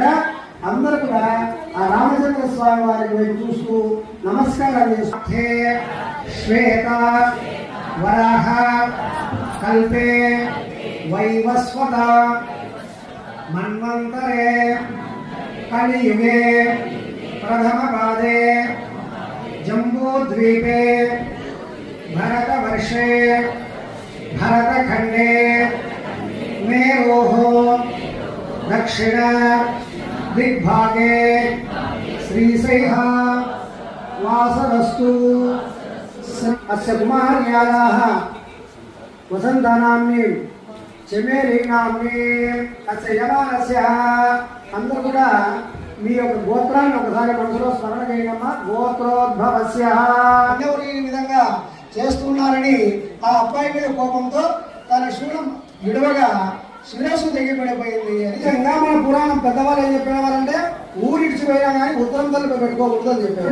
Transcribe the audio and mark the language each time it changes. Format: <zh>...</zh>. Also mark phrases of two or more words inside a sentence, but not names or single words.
<te>అందరూ కూడా ఆ రామచంద్ర స్వామి వారికి వైపు చూస్తూ నమస్కారం చేస్తే</te> <sa>श्वेत वराह कल्पे वैवस्वत मन्वन्तरे कलियुगे प्रथम पादे जम्बूद्वीपे भरतवर्षे भरतखण्डे मेरोः दक्षिण दिग्भागे श्रीशैः वासरस्तु। अस्य कुमार्यायाः वसन्तनाम्नी चमेली नाम्नी अस्य यमानस्य</sa> <te>అందరూ కూడా మీ యొక్క గోత్రాన్ని ఒకసారి మనసులో స్మరణ చేయడమ్మా. గోత్రోద్భవస్య ఎవరు ఈ విధంగా చేస్తున్నారని ఆ అబ్బాయి మీద కోపంతో తన శూలం విడవగా శిరస్సు తెగిపడిపోయింది. నిజంగా మన పురాణం పెద్దవాళ్ళు ఏం చెప్పేవారంటే ఊరిడిచిపోయినా కానీ ఉత్తరం తలుపు పెట్టుకోకూడదు అని చెప్పారు.</te>